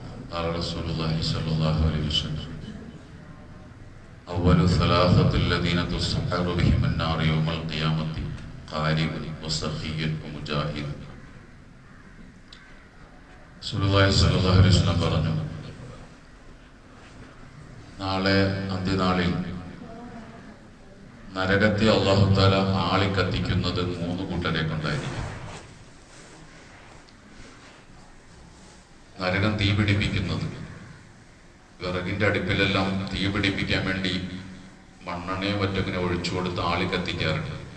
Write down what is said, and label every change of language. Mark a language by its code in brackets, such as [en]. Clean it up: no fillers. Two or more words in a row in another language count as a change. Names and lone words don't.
[ar] قال رسول الله صلى الله عليه وسلم أول ثلاثة الذين تسحر بهم النار يوم القيامة قارئ وسخي ومجاهد. [ml] റസൂലുള്ളാഹി [ar] صلى الله عليه وسلم [ml] പറഞ്ഞു, നാളെ അന്ത്യനാളിൽ നരകത്തെ [ar] الله تعالى [ml] ആളിക്കത്തിക്കുന്നത് 3 കൂട്ടരെ കൊണ്ടായിരിക്കും. നരകം തീപിടിപ്പിക്കുന്നത്, വിറകിന്റെ അടുപ്പിലെല്ലാം തീപിടിപ്പിക്കാൻ വേണ്ടി മണ്ണെണ്ണയോ മറ്റൊക്കെ ഒഴിച്ചു കൊടുത്ത് ആളി കത്തിക്കാറുണ്ട്.